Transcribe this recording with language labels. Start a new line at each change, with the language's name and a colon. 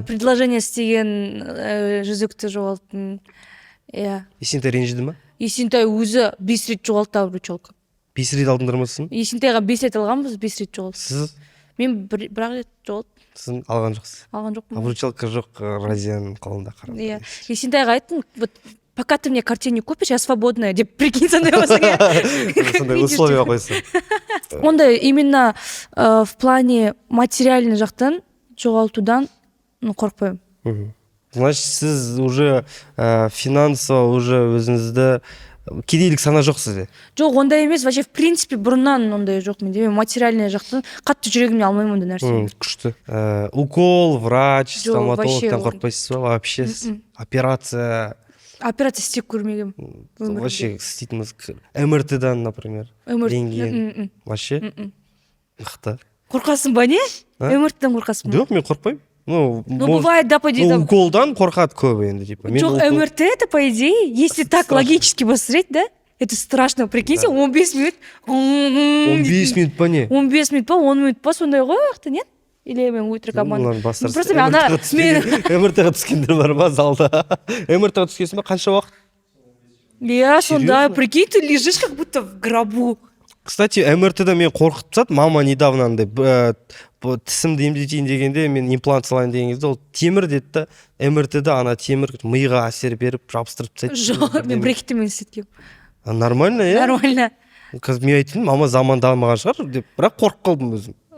Kazakh: Предложение істеген жүзікті жоғалттым. Иә. Есентай ренжіді ма? Есентай өзі 5 рет жоғалтты обручалка. 5 рет алдыңдармасың? Есентайға 5 рет алғанбыз, 5 рет жоғалтты. Сіз? Мен бір-ақ рет жоғалттым. Сіз алған жоқсыз? Алған жоқпын. Обручалка жоқ, Разияның қолында қарап. Иә. Есентайға айттым,
Russian: вот пока ты мне картину купишь, я свободная деп, прикинь,
Kazakh: сондай болса. Сондай условия қойсын. Ондай именно в плане материальный жақтан жоғалтудан қорықпаймын. Значит, сіз уже финансово уже өзіңізді кедейлік сана жоқ сізде? Жоқ, ондай емес, вообще в принципе бұрыннан ондай жоқ менде. Мен материальный жақтан қатты жүрегімде алмаймын ондай нәрсе. Күшті. Укол, врач, стоматологтан қорықпайсыз ба?
Russian: Вообще операция
Kazakh: істеп көрмегенмін. Вообще істейтініміз МРТ-дан, например, рентген. Вообще мықты. Қорқасың ба, не? МРТ-дан қорқасың ба? Жоқ, мен қорқпаймын.
Russian: Ну, бывает, да, по идее.
Kazakh: Уколдан қорқады көбі енді.
Russian: Жоқ, МРТ это, по идее, если так логически посмотреть, да? Это страшно, прикиньте, 15 минут.
Kazakh: 15 минут па не? 15 минут па, 10 минут па, сондай ғой вақты, нет? Или мен өтірік аман. Просто мен ана... МРТ-ға түскендер бар ма залда? МРТ-ға түскенсің ба, қанша уақыт? Иә, сонда,
Russian: прикинь, ты лежишь как будто в гробу.
Kazakh: Кстати, МРТ-да мен қорқытып тастады, мама недавно андай тісімді емдетейін дегенде, мен имплант салайын деген кезде, ол темір деді да, МРТ-да ана темір миға әсер беріп, жабыстырып тастайды. Жоқ, мен брекетімен істеткем. Нормально, иә? Нормально. Қазір мен айтайын, мама замандамаған шығар деп, бірақ қорқып қалдым өзім.